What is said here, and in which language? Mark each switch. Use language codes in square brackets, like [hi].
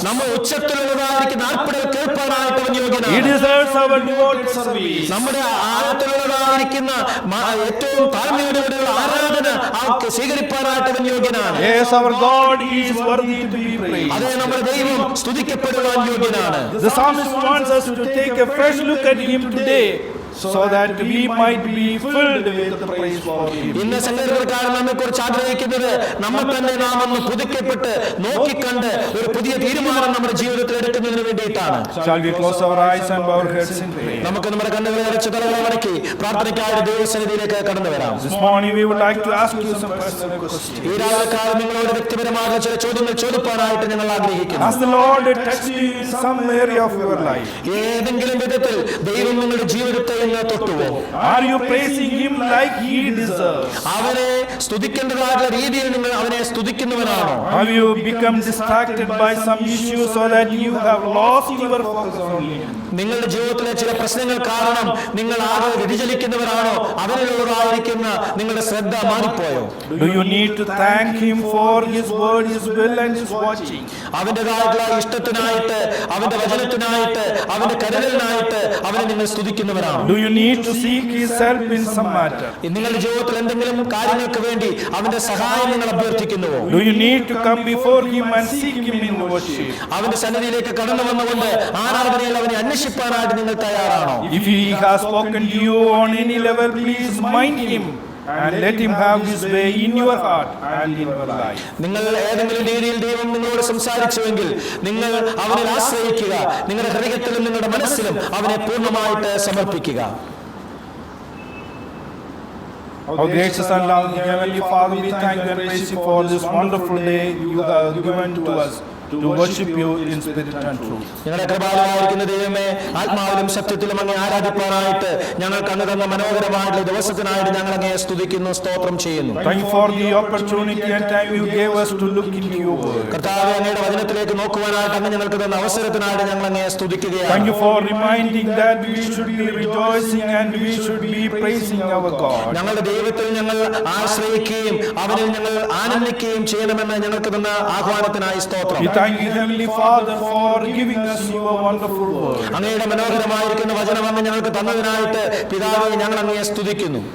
[ml] നമ്മൾ ഉച്ചത്തിലുള്ളതായിരിക്കുന്ന ആർപ്പിടൽ കേൾപ്പാനായിട്ട് അവൻ യോഗ്യനാണ്. [en] He deserves our devoted service. [ml] നമ്മുടെ ആഴത്തിലുള്ളതായിരിക്കുന്ന ഏറ്റവും താഴ്മയോടെയുള്ള ആരാധന സ്വീകരിപ്പാനായിട്ട് അവൻ യോഗ്യനാണ്. [en] Yes, our God is worthy to be praised. [ml] അതേ, നമ്മുടെ ദൈവം സ്തുതിക്കപ്പെടുവാൻ യോഗ്യനാണ്. [en] The psalmist wants us to take a fresh look at Him today, so that we might be filled with the praise for Him. [ml] ഇന്ന് സങ്കീർത്തനക്കാരൻ നമ്മെ കുറിച്ച് ആഗ്രഹിക്കുന്നത് നമ്മൾ തന്നെ നാം ഒന്ന് പുതുക്കപ്പെട്ട് നോക്കിക്കണ്ട് ഒരു പുതിയ തീരുമാനം നമ്മുടെ ജീവിതത്തിൽ എടുക്കുന്നതിന് വേണ്ടിയിട്ടാണ്. [en] Shall we close our eyes and bow our heads in prayer? [ml] നമുക്ക് നമ്മുടെ കണ്ണുകളെ അടച്ച് തലകളെ മടക്കി പ്രാർത്ഥനയ്ക്കായി ദൈവസന്നിധിയിലേക്ക് കടന്നു വരാം. [en] This morning we would like to ask you some personal questions. [ml] ഈ രാവിലെക്കാലം നിങ്ങളോട് വ്യക്തിപരമായ ചില ചോദ്യങ്ങൾ ചോദിക്കാനായിട്ട് ഞങ്ങൾ ആഗ്രഹിക്കുന്നു. [en] Has the Lord touched you in some area of your life? [ml] ഏതെങ്കിലും വിധത്തിൽ ദൈവം നിങ്ങളുടെ ജീവിതത്തെ അങ്ങ് തൊട്ടുവോ? [en] Are you praising him like he deserves? [ml] അവനെ സ്തുതിക്കേണ്ടതായിട്ടുള്ള രീതിയിൽ നിങ്ങൾ അവനെ സ്തുതിക്കുന്നവനാണോ? [en] Have you become distracted by some issue so that you have lost your focus on him? [ml] നിങ്ങളുടെ ജീവിതത്തിലെ ചില പ്രശ്നങ്ങൾ കാരണം നിങ്ങൾ ആകെ വ്യതിചലിക്കുന്നവരാണോ? അവനിലുള്ളതായിരിക്കുന്ന നിങ്ങളുടെ ശ്രദ്ധ മാറിപ്പോയോ? [en] Do you need to thank him for his word, his will and his watching? [ml] അവന്റേതായിട്ടുള്ള ഇഷ്ടത്തിനായിട്ട്, അവന്റെ വചനത്തിനായിട്ട്, അവന്റെ കരുതലിനായിട്ട് അവനെ നിങ്ങൾ സ്തുതിക്കുന്നവരാണോ? [en] Do you need to seek his help in some matter? [ml] നിങ്ങളുടെ ജീവിതത്തിൽ എന്തെങ്കിലും കാര്യങ്ങൾക്ക് വേണ്ടി അവന്റെ സഹായം നിങ്ങൾ അഭ്യർത്ഥിക്കുന്നുവോ? [en] Do you need to come before him and seek him in worship? [ml] അവന്റെ സന്നിധിയിലേക്ക് കടന്നു വന്നുകൊണ്ട് ആരാധനയിൽ അവനെ അന്വേഷിപ്പാനായിട്ട് നിങ്ങൾ തയ്യാറാണോ? [en] If he has spoken to you on any level, please mind him and let him have his way in your heart and in your life. [ml] നിങ്ങൾ ഏതെങ്കിലും രീതിയിൽ ദൈവം നിങ്ങളോട് സംസാരിച്ചുവെങ്കിൽ നിങ്ങൾ അവനിൽ ആശ്രയിക്കുക. നിങ്ങളുടെ ഹൃദയത്തിലും നിങ്ങളുടെ മനസ്സിലും അവനെ പൂർണ്ണമായിട്ട് സമർപ്പിക്കുക. [en] Our gracious and loving Heavenly Father, we thank you and praise you for this wonderful day you have given to us to worship you in spirit and truth. [ml] ഞങ്ങളുടെ കൃപാലുവായിരിക്കുന്ന ദൈവമേ, ആത്മാവിലും സത്യത്തിലും അങ്ങേ ആരാധിപ്പാനായിട്ട് ഞങ്ങൾക്ക് അങ്ങ് തന്ന മനോഹരമായിട്ടുള്ള ദിവസത്തിനായിട്ട് ഞങ്ങൾ അങ്ങയെ സ്തുതിക്കുന്നു, സ്തോത്രം ചെയ്യുന്നു. [en] Thank you for the opportunity and time you gave us to look into your word. [ml] കർത്താവേ, അങ്ങയുടെ വചനത്തിലേക്ക് നോക്കുവാനായിട്ട് അങ്ങ് ഞങ്ങൾക്ക് തന്ന അവസരത്തിനായിട്ട് ഞങ്ങൾ അങ്ങയെ സ്തുതിക്കുകയാണ്. [en] Thank you for reminding that we should be rejoicing and we should be praising our God. [ml] ഞങ്ങളുടെ ദൈവത്തിൽ ഞങ്ങൾ ആശ്രയിക്കുകയും അവനിൽ ഞങ്ങൾ ആനന്ദിക്കുകയും ചെയ്യണമെന്ന് ഞങ്ങൾക്ക് തന്ന ആഹ്വാനത്തിനായി സ്തോത്രം. [en] We thank you, Heavenly Father, for giving us your wonderful word. [ml] അങ്ങയുടെ മനോഹരമായിരിക്കുന്ന വചനം അങ്ങ് ഞങ്ങൾക്ക് തന്നതിനായിട്ട് പിതാവേ ഞങ്ങൾ അങ്ങയെ സ്തുതിക്കുന്നു.